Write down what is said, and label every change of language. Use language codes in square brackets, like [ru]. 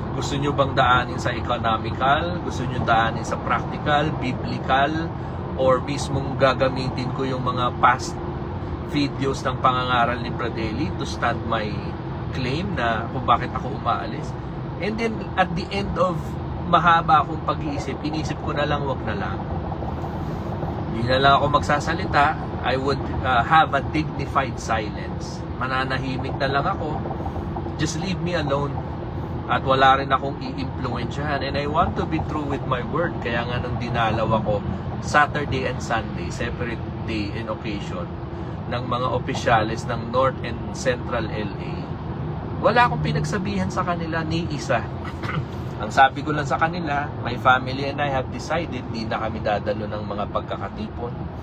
[tl] Gusto nyo bang daanin sa economical? Gusto nyo daanin sa practical, biblical, or mismong gagamitin ko yung mga past videos ng pangangaral ni Pradeli [en] to stand my claim [tl] na kung bakit ako umaalis. [en] And then at the end of [tl] mahaba akong pag-iisip, inisip ko na lang, wag na lang. Hindi na lang ako magsasalita. [en] I would have a dignified silence. [tl] Mananahimik na lang ako. [en] Just leave me alone. [tl] At wala rin akong i-impluensyahan. [en] And I want to be true with my word. [tl] Kaya nga nung dinalaw ako Saturday and Sunday, [en] separate day and occasion, [tl] ng mga opisyalis ng North and Central LA, wala akong pinagsabihan sa kanila ni isa. Ang sabi ko lang sa kanila, [en] my family and I have decided [tl] di na kami dadalo ng mga pagkakatipon.